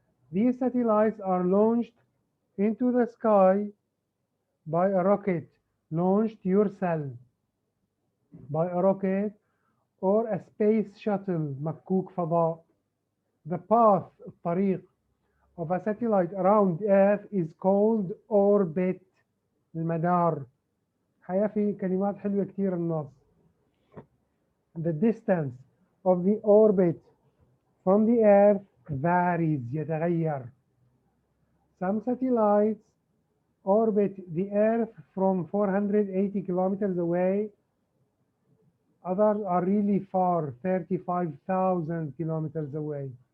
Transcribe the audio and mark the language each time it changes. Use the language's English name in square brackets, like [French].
[English] These satellites are launched into the sky by a rocket launched yourself by a rocket or a space shuttle مكوك فضاء. The path الطريق of a satellite around Earth is called orbit المدار. [Arabic] حقيقة في كلمات حلوة كتير النص. [English] The distance of the orbit from the Earth varies يتغير. Some satellites orbit the Earth from 480 kilometers away. Others are really far, 35,000 kilometers away.